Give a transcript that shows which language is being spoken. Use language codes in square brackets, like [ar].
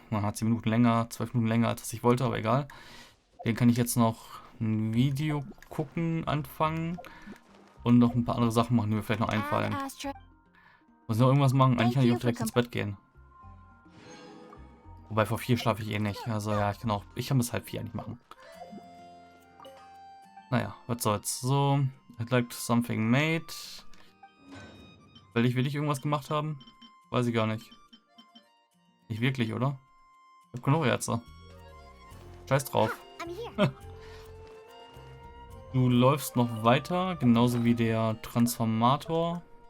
[de] Man hat 10 Minuten länger, 12 Minuten länger, als ich wollte, aber egal. Den kann ich jetzt noch ein Video gucken, anfangen. Und noch ein paar andere Sachen machen, die mir vielleicht noch einfallen. Muss ich noch irgendwas machen? Eigentlich kann ich auch direkt ins Bett gehen. Wobei vor 4 schlafe ich eh nicht. Also ja, ich kann bis halb 4 eigentlich machen. Naja, was soll's. [en] So, I'd like something made. [de] Will ich irgendwas gemacht haben? Weiß ich gar nicht. Nicht wirklich, oder? Ich hab genug Ärzte. Scheiß drauf. Du läufst noch weiter, genauso wie der Transformator.